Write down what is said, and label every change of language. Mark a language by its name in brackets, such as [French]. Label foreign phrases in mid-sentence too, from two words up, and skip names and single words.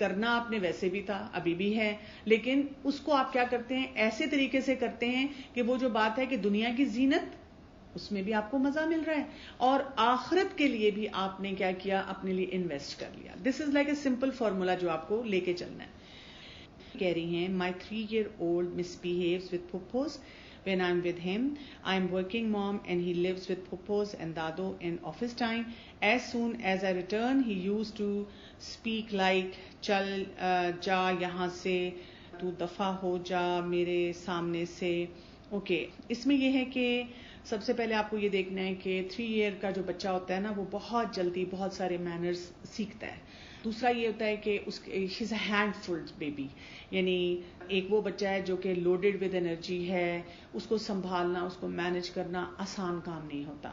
[Urdu] کرنا آپ نے ویسے بھی تھا, ابھی بھی ہے, لیکن اس کو آپ کیا کرتے ہیں, ایسے طریقے سے کرتے ہیں کہ وہ جو بات ہے کہ دنیا کی زینت, اس میں بھی آپ کو مزہ مل رہا ہے اور آخرت کے لیے بھی آپ نے کیا کیا, اپنے لیے انویسٹ کر لیا. [English] This is like a simple formula [Urdu] جو آپ کو لے کے چلنا ہے. کہہ رہی ہیں [English] my 3-year-old misbehaves with pupos when I'm with him. I'm working mom and he lives with pupos and dado in office time. As soon as I return, he used to speak like [Urdu] چل جا یہاں سے، تو دفع ہو جا میرے سامنے سے. اوکے اس میں یہ ہے کہ سب سے پہلے آپ کو یہ دیکھنا ہے کہ 3 ایئر کا جو بچہ ہوتا ہے نا وہ بہت جلدی بہت سارے مینرز سیکھتا ہے. دوسرا یہ ہوتا ہے کہ [English] she's a handful baby, [Urdu] یعنی ایک وہ بچہ ہے جو کہ [English] loaded with energy [Urdu] ہے، اس کو سنبھالنا اس کو مینج کرنا آسان کام نہیں ہوتا.